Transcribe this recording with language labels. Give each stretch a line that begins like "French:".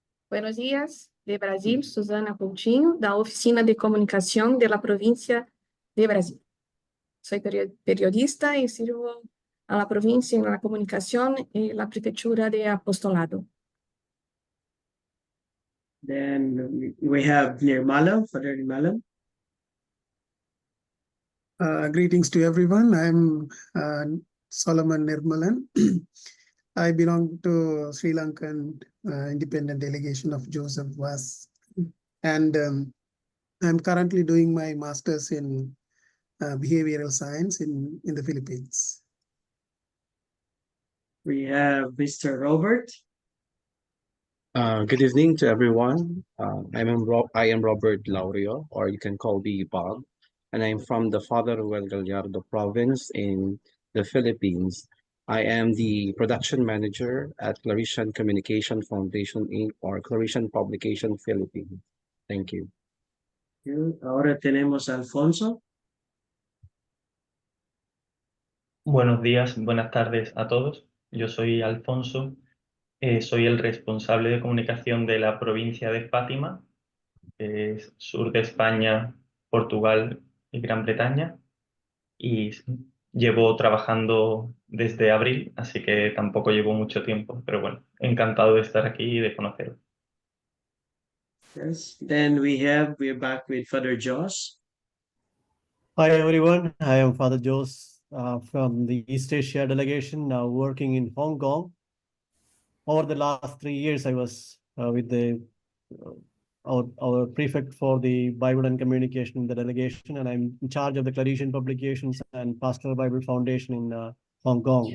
Spanish: Buenos días, de Brasil, Susana Coutinho, da Oficina de Comunicación de la Provincia de Brasil. Soy periodista y sirvo a la provincia en la comunicación y la prefectura de apostolado.
English: Then we have Nirmala, Father Nirmala. Greetings to everyone. I'm Solomon Nirmalan. I belong to Sri Lankan independent delegation of Joseph Vas, and I'm currently doing my master's in behavioral science in the Philippines. We have Mr. Robert. Good evening to everyone. I am Robert Laurio, or you can call me Bob, and I'm from the Father Ruel Gallardo province in the Philippines. I am the production manager at Claretian Communication Foundation Inc. or Claretian Publication Philippines. Thank you.
Spanish: Ahora tenemos a Alfonso. Buenos días, buenas tardes a todos. Yo soy Alfonso, soy el responsable de comunicación de la provincia de Fátima, que es sur de España, Portugal y Gran Bretaña, y llevo trabajando desde abril, así que tampoco llevo mucho tiempo, pero bueno, encantado de estar aquí y de conoceros.
English: Yes. Then we're back with Father Josh. Hi everyone, I am Father Jose from the East Asia delegation, now working in Hong Kong. Over the last 3 years, I was with the our prefect for the Bible and communication in the delegation, and I'm in charge of the Claretian Publications and Pastoral Bible Foundation in Hong Kong.